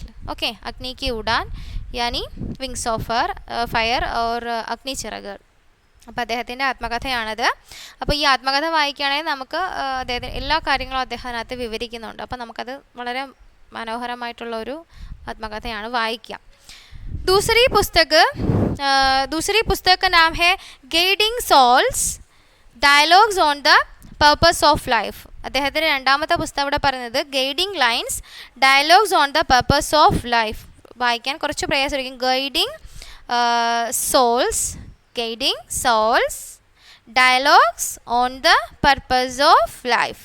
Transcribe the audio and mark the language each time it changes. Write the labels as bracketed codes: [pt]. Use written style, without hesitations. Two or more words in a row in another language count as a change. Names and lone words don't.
[ml] ഓക്കെ, അഗ്നി കി ഉഡാൻ യാനി വിങ്സ് ഓഫ് ഫയർ ഓർ അഗ്നിച്ചിറകുകൾ. അപ്പോൾ അദ്ദേഹത്തിൻ്റെ ആത്മകഥയാണത്. അപ്പോൾ ഈ ആത്മകഥ വായിക്കുകയാണെങ്കിൽ നമുക്ക് അദ്ദേഹത്തിന് എല്ലാ കാര്യങ്ങളും അദ്ദേഹം അതിനകത്ത് വിവരിക്കുന്നുണ്ട്. അപ്പോൾ നമുക്കത് വളരെ മനോഹരമായിട്ടുള്ള ഒരു ആത്മകഥയാണ്, വായിക്കാം. [hi] दूसरी पुस्तक का नाम है ഗൈഡിങ് സോൾസ് ഡയലോഗ്സ് ഓൺ ദ പർപ്പസ് ഓഫ് ലൈഫ്. [ml] അദ്ദേഹത്തിൻ്റെ രണ്ടാമത്തെ പുസ്തകം ഇവിടെ പറയുന്നത് ഗൈഡിങ് ലൈൻസ് ഡയലോഗ്സ് ഓൺ ദ പർപ്പസ് ഓഫ് ലൈഫ്. വായിക്കാൻ കുറച്ച് പ്രയാസമായിരിക്കും. ഗൈഡിങ് സോൾസ് ഡയലോഗ്സ് ഓൺ ദ പർപ്പസ് ഓഫ് ലൈഫ്.